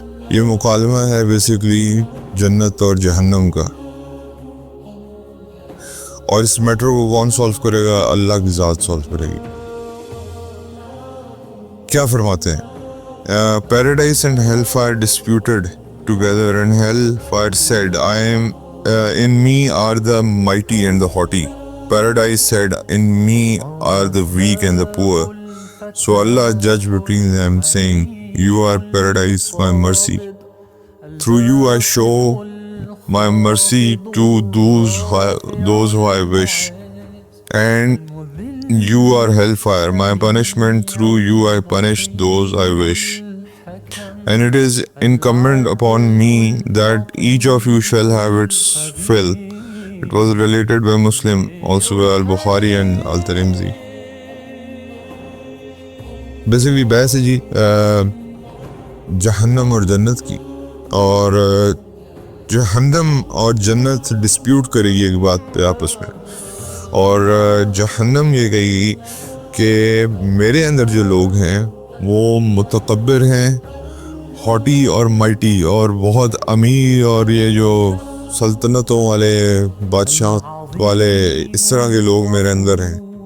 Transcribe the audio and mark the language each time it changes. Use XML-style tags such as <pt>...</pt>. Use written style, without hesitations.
<ur>یہ مکالمہ ہے بیسیکلی جنت اور جہنم کا، اور اس میٹر کو کون سالو کرے گا؟ اللہ کی ذات سالو کرے گی.</ur> <en>کیا فرماتے ہیں؟ Paradise and hellfire disputed together and hellfire said I am in me are the mighty and the haughty. Paradise said, in me are the weak and the poor. So Allah judged between them, saying, you are paradise, my mercy. Through you I show my mercy to those who I wish. And you are hellfire, my punishment. Through you I punish those I wish. And it is incumbent upon me that each of you shall have its fill. It was related by Muslim, also by Al-Bukhari and Al-Tirmidhi.</en> <ur>Basically بحث ہے جی جہنم اور جنت کی، اور جہنم اور جنت ڈسپیوٹ کرے گی ایک بات پہ آپس میں. اور جہنم یہ کہے گی کہ میرے اندر جو لوگ ہیں وہ متکبر ہیں، ہاٹی اور مائٹی، اور بہت امیر، اور یہ جو سلطنتوں والے، بادشاہ والے، اس طرح کے لوگ میرے اندر ہیں.</ur>